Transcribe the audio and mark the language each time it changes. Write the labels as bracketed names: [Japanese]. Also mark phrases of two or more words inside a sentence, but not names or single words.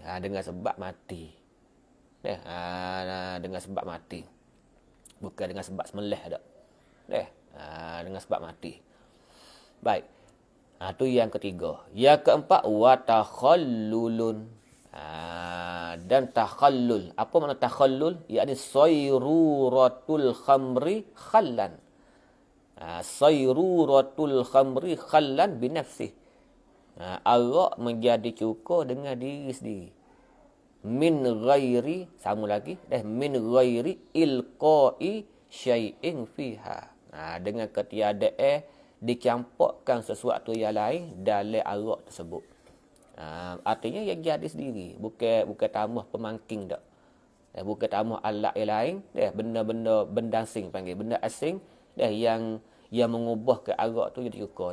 [Malay] Dengan sebab mati. Dengan sebab mati. Bukan dengan sebab sembelih tak. Dengan sebab mati. Baik. Itu yang ketiga. Yang keempat. Watakhallulun. Dan takhallul. Apa makna takhallul? [Arabic] Iaitu صيرورة الخمر خلا. صيرورة الخمر خلا بنفسه. [Malay] Arak menjadi cukur dengan diri sendiri. [Arabic] من غير, [Malay] sama lagi. [Arabic] من غير إلقاء شيء فيها. [Malay] Dengan ketiadaan dicampurkan sesuatu yang lain dalam arak tersebut. Artinya yang jadi sendiri. Bukan tambah pemangking tak. Bukan tambah alat yang lain. Benda-benda benda asing panggil. Benda asing yang mengubah ke arak tu jadi cukur.